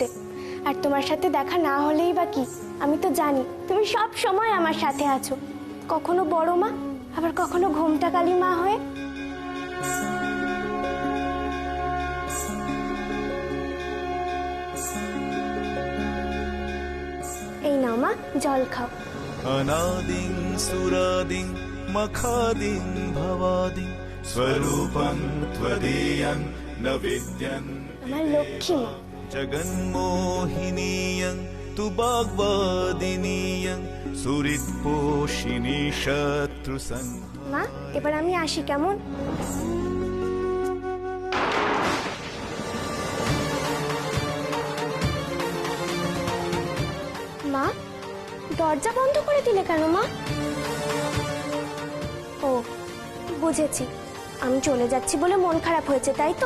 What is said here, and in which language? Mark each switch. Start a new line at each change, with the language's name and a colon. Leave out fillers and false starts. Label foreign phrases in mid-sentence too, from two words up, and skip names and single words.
Bangla: আর তোমার সাথে দেখা না হলেই বা কি, আমি তো জানি তুমি সব সময় আমার সাথে আছো, কখনো বড় মা, আবার কখনো ঘোমটা কালী মা হয়ে। এই নাও মা, জল খাও।
Sanskrit: अनादिं सुरादिं मखादिं भवादिं स्वरूपं त्वदीयं न विद्यन्
Bangla: আমার লক্ষ্মী মা।
Sanskrit: जगन्मोहिनीयं तु वाग्वादिनीयं सुहृत्पोषिणी शत्रुसंहार।
Bangla: মা, এবার আমি আসি, কেমন? মা, দরজা বন্ধ করে দিলে কেন মা? ও, বুঝেছি, আমি চলে যাচ্ছি বলে মন খারাপ হয়েছে, তাই তো?